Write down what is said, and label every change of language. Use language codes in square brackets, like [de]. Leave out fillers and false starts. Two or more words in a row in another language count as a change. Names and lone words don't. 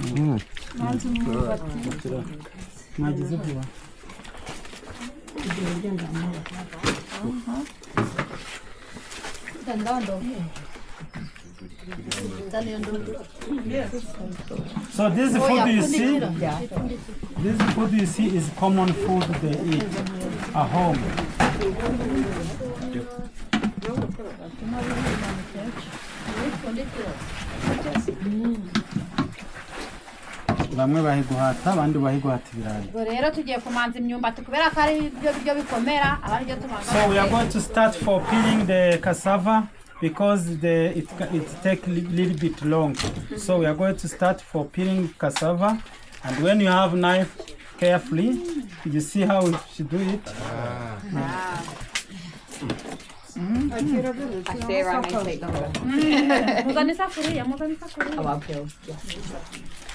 [en] So this food you see, this food you see is common food they eat at home. [rw] Bamwe bahiguhata abandi bahiguhata ibirayi. Ubwo rero tugiye kumanza imyumbati kubera ko ari ibyo biryo bikomera abari byo tumanza. [en] So we are going to start for peeling the cassava because it take little bit long. So we are going to start for peeling cassava, and when you have knife, carefully, you see how she do it. I fear I may take longer. [rw] Muzana isafuriya, muzana isafuriya. [en] Oh, I'll peel. Yes.